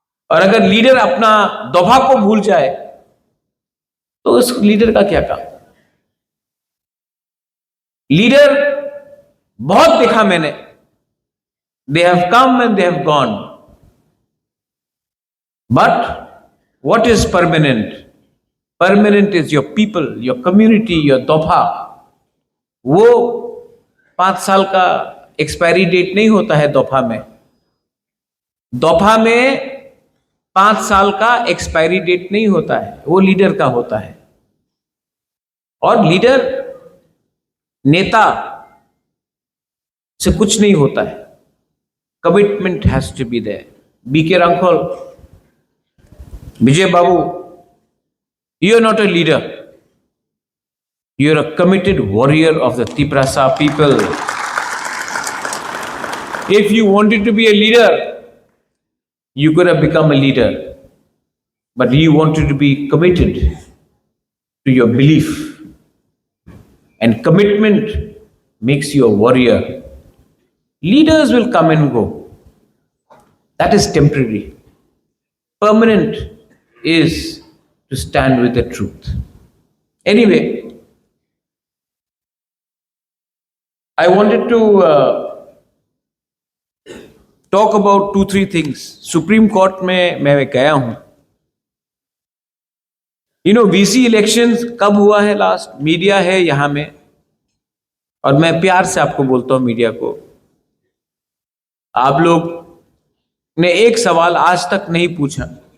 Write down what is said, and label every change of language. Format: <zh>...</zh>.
<hi>और अगर लीडर अपना दोभा को भूल जाए तो उस लीडर का क्या काम? लीडर बहुत देखा मैंने,</hi> <en>They have come and they have gone, but what is permanent? Permanent is your people, your community, your दोभा।</en> <hi>वो 5 साल का एक्सपायरी डेट नहीं होता है दोभा में। दोभा में 5 साल का एक्सपायरी डेट नहीं होता है, वो लीडर का होता है। और लीडर नेता से कुछ नहीं होता है,</hi> <en>Commitment has to be there. BK Rankhal, Vijay Babu, you are not a leader. You are a committed warrior of the Tiprasa people. If you wanted to be a leader, you could have become a leader. But you wanted to be committed to your belief. And commitment makes you a warrior. Leaders will come and go. That is temporary. Permanent is to stand with the truth. Anyway, I wanted to talk about 2-3 things.</en> <hi>Supreme Court में मैं गया हूं। VC elections कब हुआ है last? Media है यहां में, और मैं प्यार से आपको बोलता हूं, मीडिया को, आप लोग ने एक सवाल आज तक नहीं पूछा।</hi>